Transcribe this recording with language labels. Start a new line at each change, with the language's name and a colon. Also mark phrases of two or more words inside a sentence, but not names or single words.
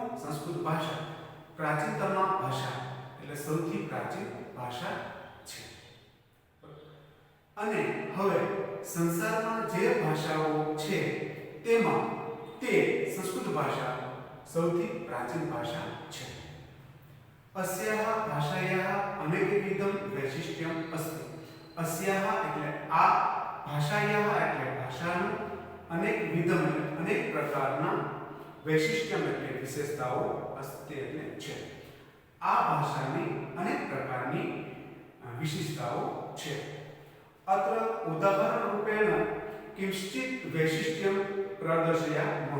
Gujarati: સંસ્કૃત ભાષા, પ્રાચીનતમ ભાષા એટલે સૌથી પ્રાચીન ભાષા છે. અને હવે સંસારમાં જે ભાષાઓ છે તેમાં તે સંસ્કૃત ભાષા સૌથી પ્રાચીન ભાષા છે.
Sanskrit: अस्याः भाषायाः अनेकविधं वैशिष्ट्यम् अस्ति.
Gujarati: अस्याः એટલે આ, ભાષાયાः એટલે ભાષાનું, અનેકવિધમ એટલે અનેક પ્રકારના, વૈશિષ્ટ્યમ એટલે વિશેષતાઓ, અસ્તિ એટલે છે. આ ભાષાની અનેક પ્રકારની વિશેષતાઓ છે.
Sanskrit: अत्र उदाहरण रूपेण किंचित वैशिष्ट्यम प्रदर्शयामः.